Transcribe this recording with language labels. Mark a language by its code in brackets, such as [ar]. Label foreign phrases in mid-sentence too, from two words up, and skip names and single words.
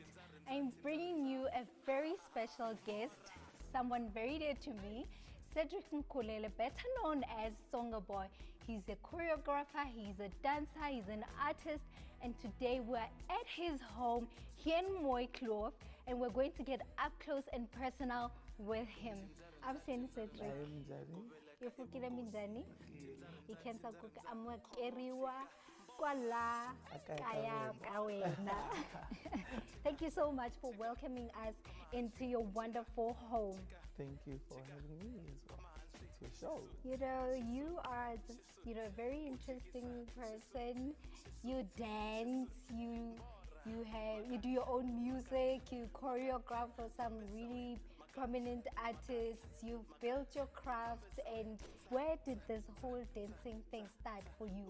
[en] I'm bringing you a very special guest, someone very dear to me, Cedric Nkokele, better known as Tsonga Boy. He's a choreographer, he's a dancer, he's an artist, and today we're at his home here in Mosquito, and we're going to get up close and personal with him. I'm saying Cedric. [ts] Yefukile minjani? Ikhenza kuke amukeriwa kwala kaya kawena. [en] Thank you so much for welcoming us into your wonderful home. Thank you for having me as well. It's your show. You know, you are just, a very interesting person. You dance, you do your own music, you choreograph for some really prominent artists, you've built your craft, and where did this whole dancing thing start for you?